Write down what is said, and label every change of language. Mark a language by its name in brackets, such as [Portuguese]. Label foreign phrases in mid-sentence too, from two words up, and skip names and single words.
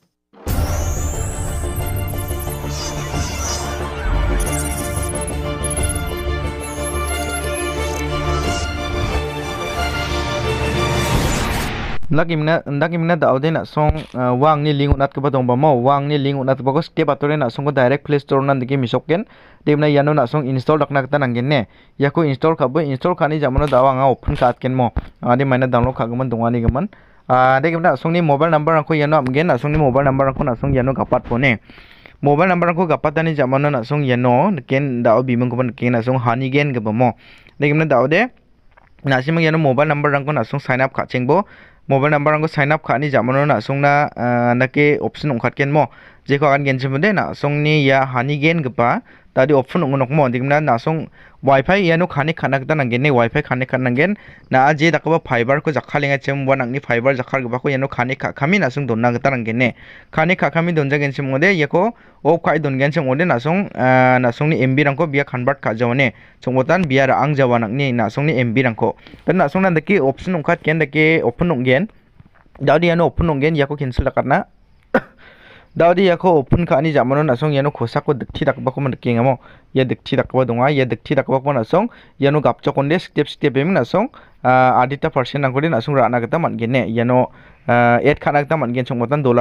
[Garo] ndakimna daude na song wang ni link unat ka dong ba mo wang ni link unat ba ko step atore na song ko direct play store nan digi misokken demna yano na song install dakna ta nanggen ne yako install khani jamano dawa nga open ka atken mo adi maina download khagman dongani gaman degimna song ni [English] mobile number [Garo] ko yano amgen na song ni [English] mobile number [Garo] ko na song yano kapat pone [English] mobile number [Garo] ko kapatani jamano na song yano ken dao bimang ko ken na song hanigen ga ba mo degimna daude na simang yano [English] mobile number [Garo] ko na song [English] sign up [Garo] khacheng bo [English] mobile number [Garo] angko [English] sign up [Garo] khani jamano na songna nake option ongkhatken mo jeko akan genchimode na songni ya hanigen gpa tadi option ongonok mo digna na song wifi yano khani khana gta nanggen ne wifi khani khana nanggen na je dakaba fiber ko jakhalenga chem wanangni fiber jakhar gba ko yano khani khami na song donna gta nanggen ne khani khami donja genchimode yeko off khai don genchimode na songni MB rangko biya convert kha jawne chongbotan biya ra ang jawanakni na songni MB rangko dan na songna daki option ongkhatken daki open onggen daudi yano open onggen yako cancel dakarna daudi yako open khani jamano na song yano khosako dikthi dakba ko manking amo ya dikthi dakba donga ya dikthi dakba ko na song yano gapchokonde step em na song adita percent angkode na song rana gata mangene yano add khana gata mangen chongmotan dollar